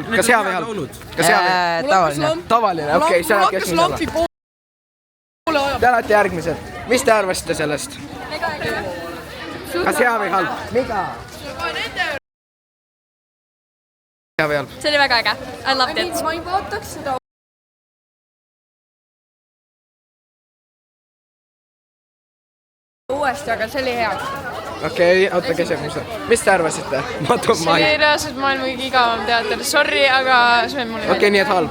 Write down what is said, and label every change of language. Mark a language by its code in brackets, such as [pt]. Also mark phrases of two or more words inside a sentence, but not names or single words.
[et] Kas hea või halb? Tavaline. Tavaline, okei, see on kes nüüd olla. Te olete järgmised. Mis te arvasite sellest? Kas hea või halb? Mida? Hea või halb? See oli väga äge. [en] I loved it. [et] Ma ei vaataks seda. Uuesti, aga see oli hea. Okei, oota, kes jääb musta. Mis te arvasite? See oli reaalselt maailma kõige igavam teater. Sorry, aga see on mulle okei, nii et halb.